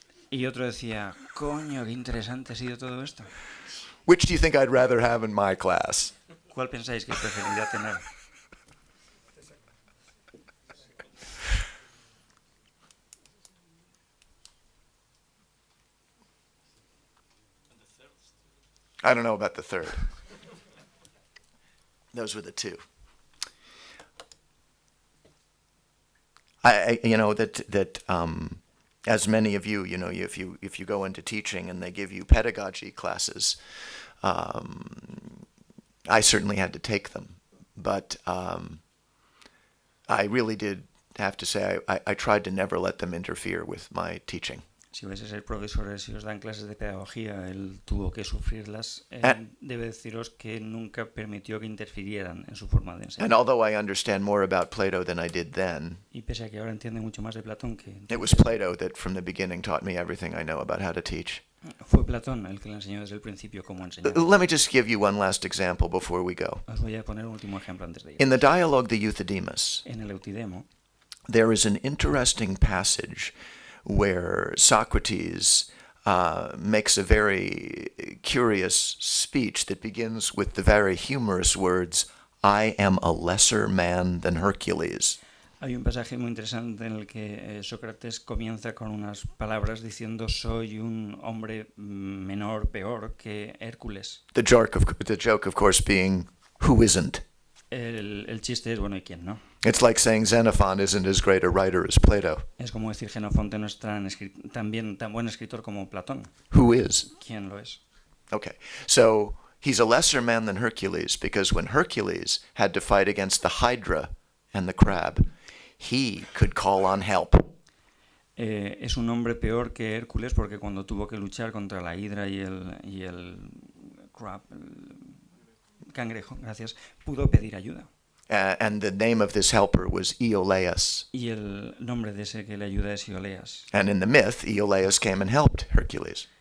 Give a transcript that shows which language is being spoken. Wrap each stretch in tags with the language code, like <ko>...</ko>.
<es>Y otro decía, coño, qué interesante ha sido todo esto.</es> <en>Which do you think I'd rather have in my class?</en> <es>¿Cuál pensáis que preferiría tener?</es> <en>I don't know about the third. Those were the two. You know that as many of you, if you go into teaching and they give you pedagogy classes, I certainly had to take them, but I really did have to say I tried to never let them interfere with my teaching.</en> <es>Si vais a ser profesores y os dan clases de pedagogía, él tuvo que sufrirlas. Debe deciros que nunca permitió que interfirieran en su forma de enseñar.</es> <en>And although I understand more about Plato than I did then,</en> <es>Y pese a que ahora entiende mucho más de Platón que</es> <en>it was Plato that from the beginning taught me everything I know about how to teach.</en> <es>fue Platón el que le enseñó desde el principio cómo enseñar.</es> <en>Let me just give you one last example before we go.</en> <es>Os voy a poner un último ejemplo antes de ir.</es> <en>In the Dialogue de Euthydemus,</en> <es>En el Eutidemo</es> <en>there is an interesting passage where Socrates makes a very curious speech that begins with the very humorous words, I am a lesser man than Hercules.</en> <es>hay un pasaje muy interesante en el que Sócrates comienza con unas palabras diciendo soy un hombre menor, peor que Hércules.</es> <en>The joke, of course, being, who isn't?</en> <es>El chiste es, bueno, ¿y quién no?</es> <en>It's like saying Xenophon isn't as great a writer as Plato.</en> <es>Es como decir Xenofonte no es tan buen escritor como Platón.</es> <en>Who is?</en> <es>¿Quién lo es?</es> <en>Okay, so he's a lesser man than Hercules because when Hercules had to fight against the Hydra and the crab, he could call on help.</en> <es>Es un hombre peor que Hércules porque cuando tuvo que luchar contra la hidra y el crab, el cangrejo, gracias, pudo pedir ayuda.</es> <en>And the name of this helper was Iolaus.</en> <es>Y el nombre de ese que le ayuda es Iolaus.</es> <en>And in the myth, Iolaus came and helped Hercules.</en>